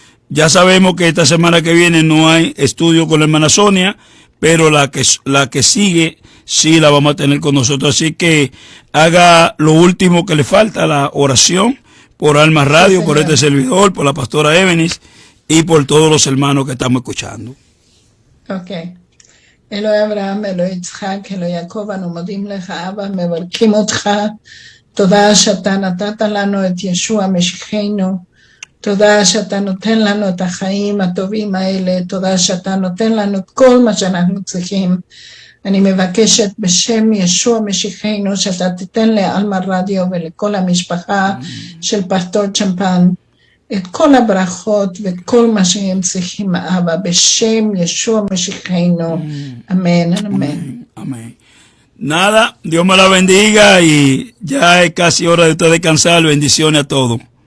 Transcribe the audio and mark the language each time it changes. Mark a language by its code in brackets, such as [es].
[es] Ya sabemos que esta semana que viene no hay estudio con la hermana Sonia, pero la que sigue sí la vamos a tener con nosotros. Así que haga lo último que le falta, la oración por Alma Radio, sí, por este servidor, por la pastora Evenis y por todos los hermanos que estamos escuchando. Ok. [he] אלוהי אברהם, אלוהי יצחק, אלוהי יעקב, אנו מודים לך, אבא, מברכים אותך. תודה שאתה נתת לנו את ישוע משיחנו. תודה שאתה נותן לנו את החיים הטובים האלה. תודה שאתה נותן לנו את כל מה שאנחנו צריכים. אני מבקשת בשם ישוע משיחנו שאתה תיתן לאלמה רדיו ולכל המשפחה של פסטור צ'מפן את כל הברכות ואת כל מה שהם צריכים, אבא, בשם ישוע משיחנו. [es] Amén, amén. Amén. Nada, Dios me la bendiga y ya es casi hora de usted descansar. Bendiciones a todos.